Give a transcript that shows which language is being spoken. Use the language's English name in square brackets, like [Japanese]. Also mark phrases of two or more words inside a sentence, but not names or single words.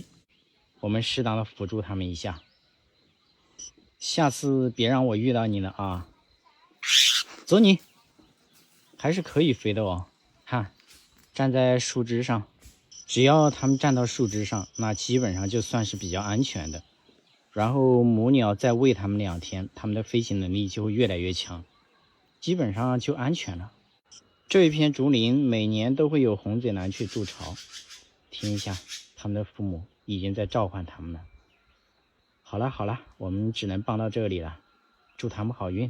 [Chinese] 我們適當的輔助它們一下，下次別讓我遇到你了啊！走你，還是可以飛的哦。看，站在樹枝上，只要它們站到樹枝上，那基本上就算是比較安全的。然後母鳥再餵它們2天，它們的飛行能力就會越來越強，基本上就安全了。這一片竹林每年都會有紅嘴藍鵲築巢，聽一下，他們的父母已經在召喚他們了。好了好了，我們只能幫到這裡了，祝他們好運。